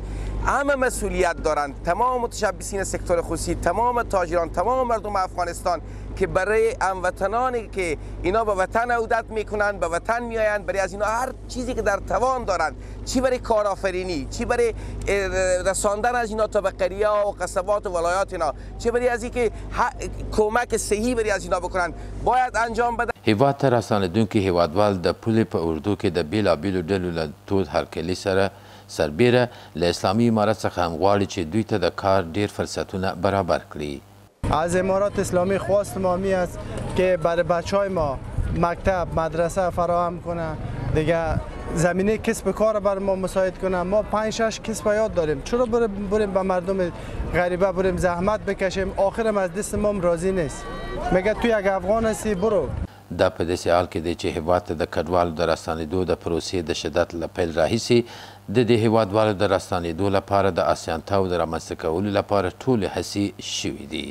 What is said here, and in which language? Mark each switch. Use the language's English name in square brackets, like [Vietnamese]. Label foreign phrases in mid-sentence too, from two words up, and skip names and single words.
[Persian] همه مسئولیت دارند تمام متشبثین سکتور خصوصی تمام تاجران تمام مردم افغانستان که برای هموطنانی که اینا به وطن عودت میکنند به وطن میآیند برای از اینا هر چیزی که در توان دارند چی برای کارآفرینی چی برای رساندن از اینا تا به قریه و قصبات و ولایات اینا چی برای از اینکه کمک صحیح برای از اینا بکنند باید انجام بدن. [Pashto] هیواد ته رساندونکي هیوادوال د پولې په اردو کې د بیلابیلو ډلو له تود هرکلي سره سربیره له اسلامي امارت څخه هم غواړي چې دوی ته د کار ډیر فرصتونه برابر کړي. [Persian] از امارات اسلامی خواست ما می است که برای بچهای ما مکتب مدرسه فراهم کنه دیگه زمینه کسب کار برای ما مساعد کنه. ما 5-6 کسب یاد داریم چرا بریم به مردم غریبه بریم زحمت بکشیم آخرم از دست ما راضی نیست میگه تو یک افغان هستی برو. [Pashto] دا په داسې حال کې دی چې هیواد ته د کډوالو د راستنېدو د پروسې د شدت له پیل راهیسې د دې هیوادوالو د راستنېدو لپاره د اسانتیاو د رامنځته کولو لپاره ټولې هڅې شوي دي.